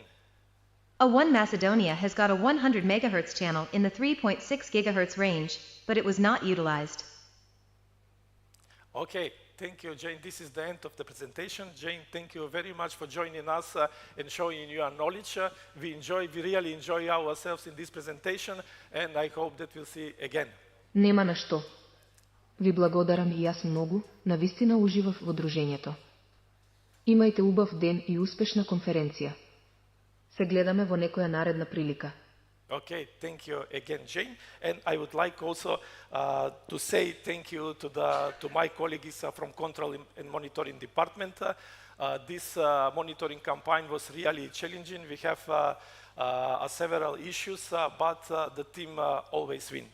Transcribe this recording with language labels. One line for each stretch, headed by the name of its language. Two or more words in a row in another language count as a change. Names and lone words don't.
English: A1 Macedonia has got a 100 megahertz channel in the 3.6 gigahertz range, but it was not utilized. Okay, thank you, Jane. This is the end of the presentation. Jane, thank you very much for joining us and showing your knowledge. We really enjoy ourselves in this presentation, and I hope that we'll see again.
Macedonian: Нема на што. Ви благодарам и јас многу, навистина уживав во дружењето. Имајте убав ден и успешна конференција. Се гледаме во некоја наредна прилика.
English: Okay, thank you again, Jane. And I would like also to say thank you to my colleagues from Control and Monitoring Department. This monitoring campaign was really challenging. We have several issues, but the team always win.